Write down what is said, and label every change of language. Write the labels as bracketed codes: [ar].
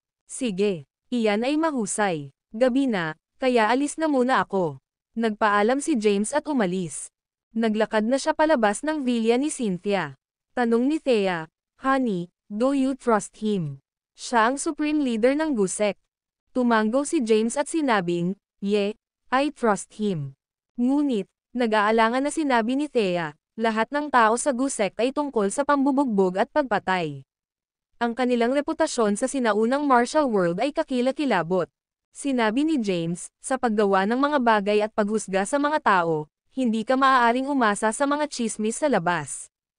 [tl] Sige, iyan ay mahusay. Gabi na, kaya alis na muna ako. Nagpaalam si James at umalis. Naglakad na siya palabas ng villa ni Cynthia. Tanong ni [en] Thea, Honey, do you trust him? [tl] Siya ang supreme leader ng Gusek. Tumango si James at sinabing, [en] yeah, I trust him. [tl] Ngunit, nag-aalangan na sinabi ni Thea, lahat ng tao sa Gusek ay tungkol sa pambubugbog at pagpatay. Ang kanilang reputasyon sa sinaunang martial world ay kakilakilabot. Sinabi ni James, sa paggawa ng mga bagay at paghusga sa mga tao, hindi ka maaaring umasa sa mga chismis sa labas.